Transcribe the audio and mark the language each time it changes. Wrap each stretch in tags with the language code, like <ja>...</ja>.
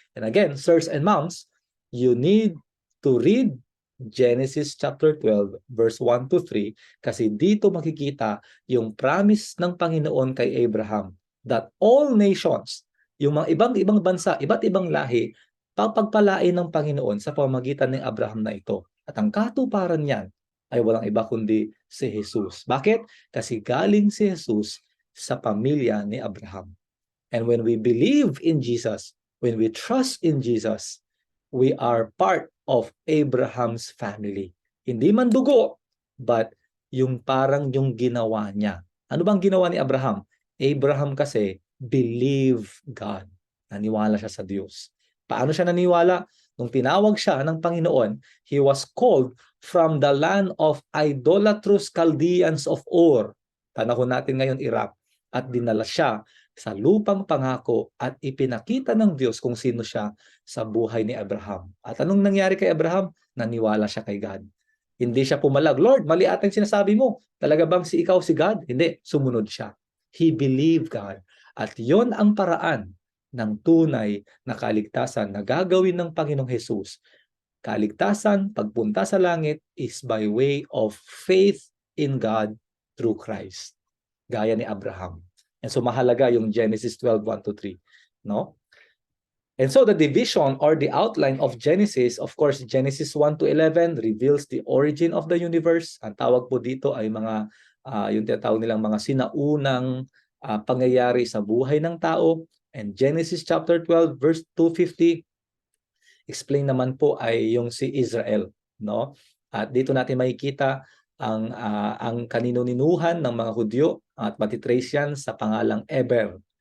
<en>And again, sirs and moms, you need to read Genesis chapter 12 verse 1 to 3</en> <tl>kasi dito makikita yung promise ng Panginoon kay Abraham</tl> <en>that all nations,</en> <tl>yung mga ibang bansa, iba't ibang lahi, pagpalain ng Panginoon sa pamamagitan ng Abraham na ito. At ang katuparan niyan ay walang iba kundi si Jesus. Bakit? Kasi galing si Jesus sa pamilya ni Abraham.</tl> <en>And when we believe in Jesus, when we trust in Jesus, we are part of Abraham's family.</en> <tl>Hindi man dugo, but yung parang yung ginawa niya. Ano bang ginawa ni Abraham? Abraham kasi believe God. Naniwala siya sa Diyos. Paano siya naniwala? Nung tinawag siya ng Panginoon,</tl> <en>he was called from the land of idolatrous Chaldeans of Ur.</en> <tl>Panahon natin ngayon Iraq. At dinala siya sa lupang pangako at ipinakita ng Diyos kung sino siya sa buhay ni Abraham. At anong nangyari kay Abraham? Naniwala siya kay God. Hindi siya pumalag, Lord, mali ata yung sinasabi mo. Talaga bang ikaw si God? Hindi, sumunod siya.</tl> <en>He believed God.</en> <tl>At yon ang paraan ng tunay na kaligtasan na gagawin ng Panginoong Jesus. Kaligtasan, pagpunta sa langit</tl> <en>is by way of faith in God through Christ.</en> <tl>Gaya ni Abraham. And so mahalaga yung Genesis 12, 1 to 3. No?</tl> <en>And so the division or the outline of Genesis, of course, Genesis 1 to 11 reveals the origin of the universe.</en> <tl>Ang tawag po dito ay yung tinatawag nilang mga sinaunang pangyayari sa buhay ng tao. And Genesis chapter 12 verse 250 explain naman po ay yung si Israel, no? At dito natin makikita ang kanino-ninuhan ng mga Hudyo at matitrace yan sa pangalang Eber.</tl>